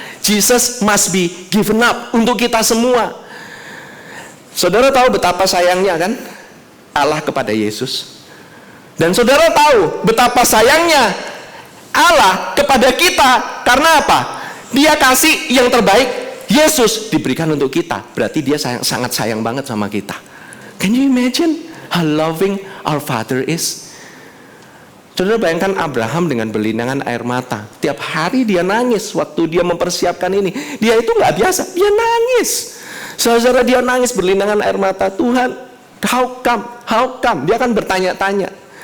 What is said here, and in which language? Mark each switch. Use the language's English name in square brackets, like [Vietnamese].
[English] Jesus must be given up [Indonesian] untuk kita semua. Saudara tahu betapa sayangnya kan Allah kepada Yesus. Dan saudara tahu betapa sayangnya Allah kepada kita. Karena apa? Dia kasih yang terbaik. Yesus diberikan untuk kita. Berarti dia sangat sayang banget sama kita. [English] Can you imagine how loving our Father is? [Indonesian] Saudara bayangkan Abraham dengan berlinangan air mata. Tiap hari dia nangis waktu dia mempersiapkan ini. Dia itu nggak biasa, dia nangis. Saudara dia nangis berlinangan air mata. Tuhan, [English] how come? [Indonesian] Dia akan bertanya-tanya.